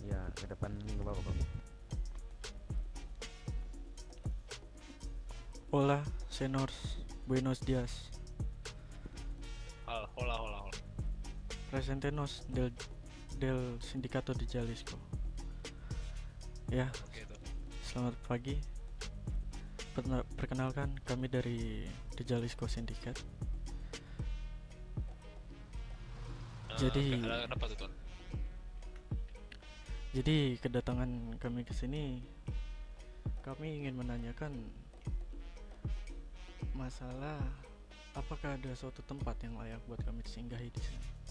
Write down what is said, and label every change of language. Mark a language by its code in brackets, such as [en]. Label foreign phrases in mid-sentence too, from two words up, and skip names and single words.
[id] Ya, ke depan nggak apa-apa. [es] Hola, senors. Buenos días. Hola, hola. Presentenos del Sindicato de Jalisco. [id] Ya, Oke tuan. selamat pagi. Perkenalkan, kami dari The Jalisco Syndicate. Jadi- Kenapa tuh tuan? Jadi kedatangan kami ke sini kami ingin menanyakan masalah apakah ada suatu tempat yang layak buat kami singgahi di sini.